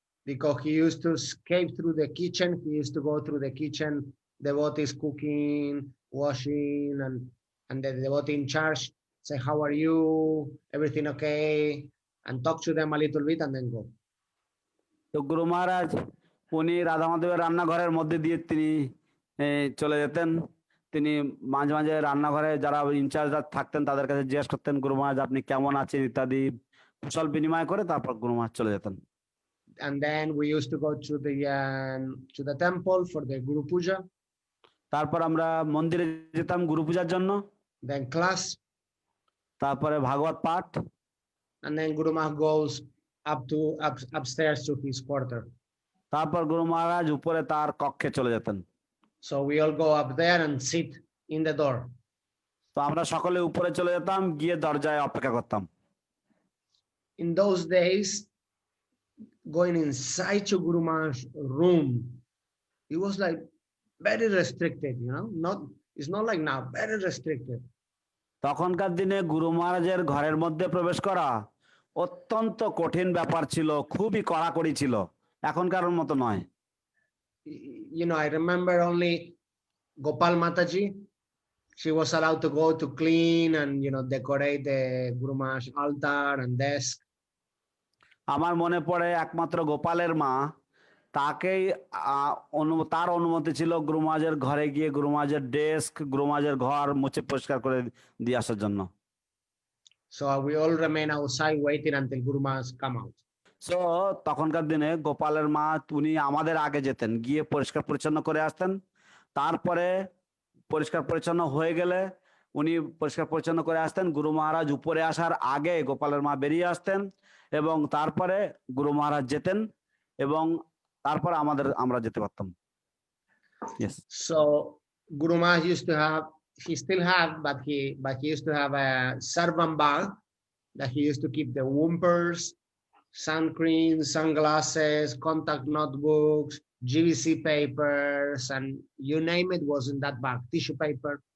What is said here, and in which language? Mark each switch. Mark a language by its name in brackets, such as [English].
[English] Because he used to escape through the kitchen, he used to go through the kitchen, devotees cooking, washing, and the devotee in charge say, how are you? Everything okay? And talk to them a little bit and then go. [Bangla] তো গুরু মহারাজ উনি রাধা মাধবের রান্নাঘরের মধ্যে দিয়ে তিনি চলে যেতেন। তিনি মাঝে মাঝে রান্নাঘরে যারা ইনচার্জ থাকতেন তাদের কাছে জিজ্ঞেস করতেন, গুরু মহারাজ আপনি কেমন আছেন ইত্যাদি কুশল বিনিময় করে তারপর গুরু মহারাজ চলে যেতেন। [English] And then we used to go to the temple for the Guru Puja. [Bangla] তারপর আমরা মন্দিরে যেতাম গুরু পূজার জন্য। [English] Then class. [Bangla] তারপরে ভাগবত পাঠ। [English] And then Guru Maharaj goes upstairs to his quarter. [Bangla] তারপর গুরু মহারাজ উপরে তার কক্ষে চলে যেতেন। [English] So we all go up there and sit in the door. [Bangla] তো আমরা সকলে উপরে চলে যেতাম, গিয়ে দরজায় অপেক্ষা করতাম। [English] In those days, going inside to Guru Maharaj's room, it was like very restricted, it's not like now, very restricted. [Bangla] তখনকার দিনে গুরু মহারাজের ঘরের মধ্যে প্রবেশ করা অত্যন্ত কঠিন ব্যাপার ছিল, খুবই কড়াকড়ি ছিল, এখনকার মতো নয়। [English] I remember only Gopal Mataji, she was allowed to go to clean and decorate the Guru Maharaj altar and desk. [Bangla] আমার মনে পড়ে একমাত্র গোপালের মা, তাকেই তার অনুমতি ছিল গুরু মহারাজের ঘরে গিয়ে গুরু মহারাজের ডেস্ক, গুরু মহারাজের ঘর মুছে পরিষ্কার করে দিয়ে আসার জন্য। [English] So we all remain outside waiting until Guru Maharaj come out. [Bangla] So তখনকার দিনে গোপালের মা উনি আমাদের আগে যেতেন, গিয়ে পরিষ্কার পরিচ্ছন্ন করে আসতেন। তারপরে পরিষ্কার পরিচ্ছন্ন হয়ে গেলে উনি পরিষ্কার পরিচ্ছন্ন করে আসতেন। গুরু মহারাজ উপরে আসার আগে গোপালের মা বেরিয়ে আসতেন এবং তারপরে গুরু মহারাজ যেতেন এবং তারপর আমরা যেতে পারতাম। [English] Yes. So Guru Maharaj used to have, he still have, but he used to have a servant bag that he used to keep the whimpers, sun cream, sunglasses, contact notebooks, GVC papers, and you name it was in that bag, tissue paper.